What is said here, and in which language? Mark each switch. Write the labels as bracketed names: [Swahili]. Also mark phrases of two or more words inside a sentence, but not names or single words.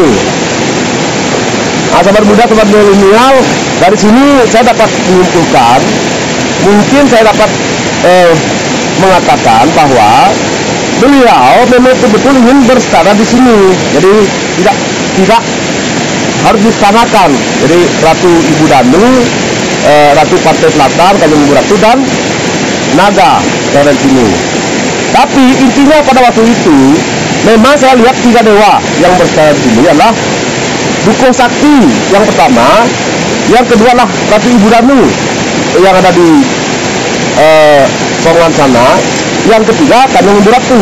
[Indonesian] Nah, sahabat muda, sahabat milenial, dari sini saya dapat menyimpulkan, mungkin saya dapat mengatakan bahwa beliau memang betul-betul ingin berstana di sini. Jadi tidak harus distanakan. Jadi Ratu Ibu Danu, Ratu Pantai Selatan, Kanjeng Ibu Ratu dan naga dari sini. Tapi intinya pada waktu itu memang saya lihat 3 dewa yang berstana di sini adalah Dukuh Sakti yang pertama, yang kedua lah Ratu Ibu Danu yang ada di Songan sana, yang ketiga Kanjeng Ibu Ratu.